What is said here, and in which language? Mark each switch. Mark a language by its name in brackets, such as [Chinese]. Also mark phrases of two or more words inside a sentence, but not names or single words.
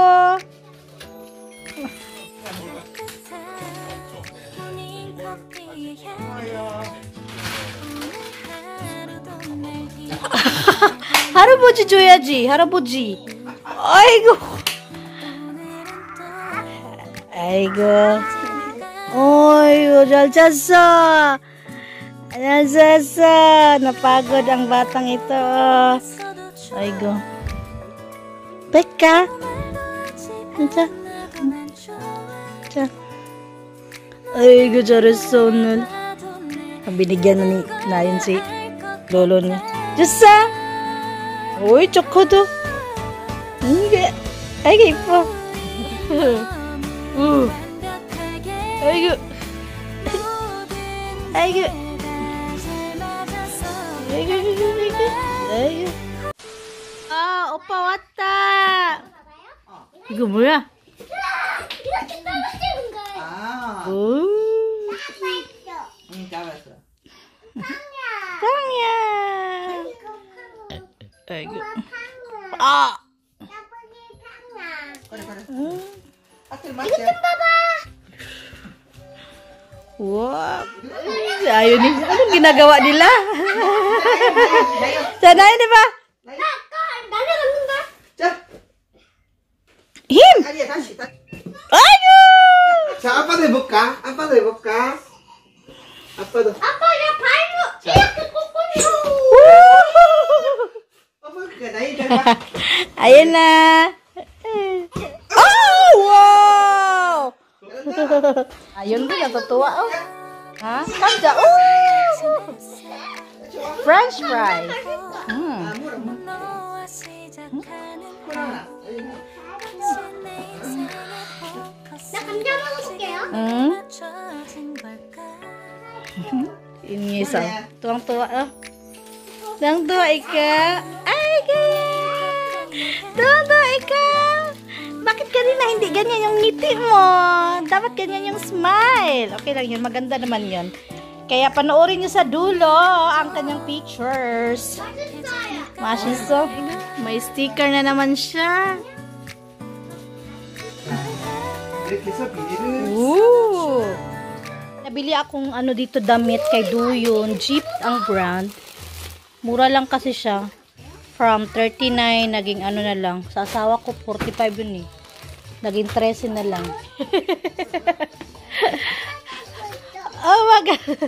[Korean] 할아버지 줘야지, 할아버지. 아이고. 아이고. 어이구, 잘 잤어. 잘 잤어. [Filipino] Napagod ang batang ito. [Korean] 아이고. Beka. 자. 자. 아이고, 잘했어, 오늘. [Filipino] Binigyan na ni Nayon si lolo niya. Diyosa! Uy, chokodo. Hindi. Ay, ipo. [Korean] 아이고. 아이고. 아이고. 아, 오빠 왔다. 이거 뭐야? 이렇게 떨어지는 거예요. 아, 오. 잡았어. 땅이야. 아이고. 아. 그래, 그래. 음. 하트 맞지? [Filipino] Wow. Ayun ni. Anong ginagawa nila? Sana yun, di ba? [Korean] 날려갔는가? 자, Him! 아니야, 다시. 아이고! 자, 아빠도 해볼까? 아빠도 해볼까? 아빠도. 아빠, 내 발로 이렇게 꺾어줘. 아빠, 그니까 나이 닮아. [Filipino] Ayun na. Oh! Wow! Ayun din, natutuwa. Oh. Ha? [English] Kamja. Oh! French fries. [Korean] 아, 물어, 물어. 코로나. 나 감자 먹어볼게요. [Filipino] Ini isang tuwang-tuwa. Oh. Tuwang-tuwa ikaw. Ay, kaya. Tuwang-tuwa ikaw. Bakit kanina hindi ganyan yung ngiti mo? Dapat ganyan yung smile. Okay lang yun. Maganda naman yun. Kaya panoorin nyo sa dulo ang kanyang pictures. Mashiso. May sticker na naman siya. [Korean] 이렇게 해서 비닐을. [Filipino] Ooh! Nabili akong ano dito damit kay Duyon. Jeep ang brand. Mura lang kasi siya. From 39, naging ano na lang. Sa asawa ko, 45 yun eh. Naging 13 na lang. [English] Oh my God.